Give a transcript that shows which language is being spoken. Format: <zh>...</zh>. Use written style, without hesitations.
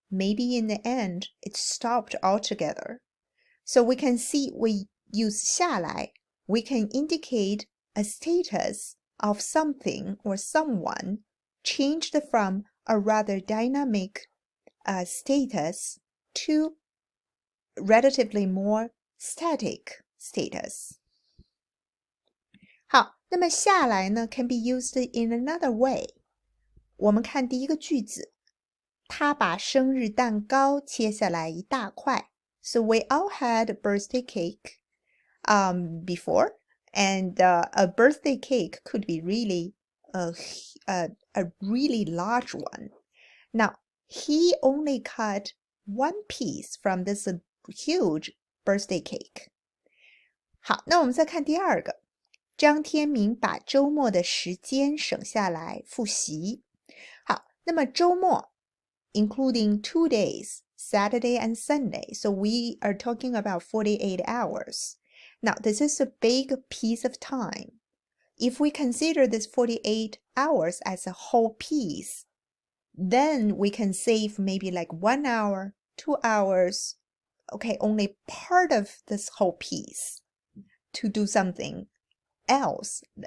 <en>Maybe in the end, it stopped altogether. So we can see we use 下来, we can indicate a status of something or someone changed from a rather dynamic status to relatively more static status.</en> <zh>好，那么</zh> <en>下来呢 can be used in another way.</en> <zh>我们看第一个句子，他把生日蛋糕切下来一大块。</zh> <en>So we all had a birthday cake before, and a birthday cake could be really a really large one. Now, he only cut 1 piece from this huge birthday cake.</en> <zh>好，那我们再看第2个。张天明把周末的时间省下来复习。好，那么周末</zh> <en>including 2 days, Saturday and Sunday. So we are talking about 48 hours. Now, this is a big piece of time. If we consider this 48 hours as a whole piece, then we can save maybe like 1 hour, 2 hours, okay, only part of this whole piece to do something else.</en>